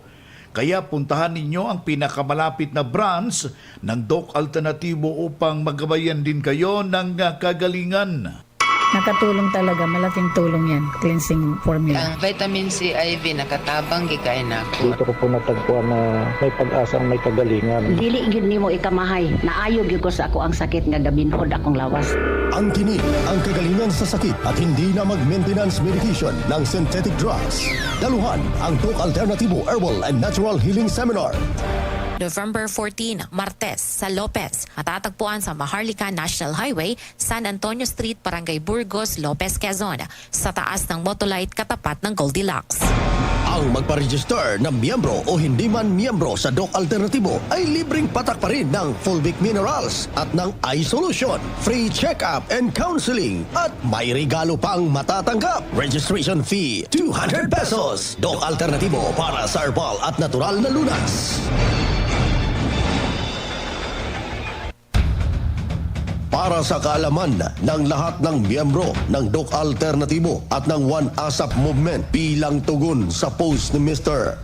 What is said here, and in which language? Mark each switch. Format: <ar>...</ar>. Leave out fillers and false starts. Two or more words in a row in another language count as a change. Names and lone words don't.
<tl>Kaya puntahan ninyo ang pinakamalapit na branch ng Doc Alternativo upang magabayan din kayo ng kagalingan. Nakatulong talaga, malaking tulong yan,</tl> <en>cleansing formula.</en> <ceb>Ang vitamin C IV nakatabang gikain na ako.</ceb> <tl>Dito ko po natagpuan na may pag-asang may kagalingan.</tl> <ceb>Dili gyud nimo ikamahay, naayo gyud ko sa ako ang sakit nga gabinhod akong lawas.</ceb> <tl>Ang tinig, ang kagalingan sa sakit at hindi na mag-</tl> <en>maintenance medication</en> <tl>ng</tl> <en>synthetic drugs.</en> <tl>Daluhan ang Doc Alternativo Herbal and Natural Healing Seminar. November 14, Martes, sa Lopez. Matatagpuan sa Maharlika National Highway, San Antonio Street, Barangay Burgos, Lopez, Quezon. Sa taas ng Motolite, katapat ng Goldilocks. Ang magpa-register na miyembro o hindi man miyembro sa Doc Alternativo ay libreng patak pa rin ng Fulvic Minerals at ng Eye Solution,</tl> <en>free check-up and counseling</en> <tl>at may regalo pang matatanggap.</tl> <en>Registration fee,</en> <tl>200 pesos. Doc Alternativo para sa herbal at natural na lunas. Para sa kaalaman ng lahat ng miyembro ng Doc Alternativo at ng One ASAP Movement bilang tugon sa post ni Mr.</tl>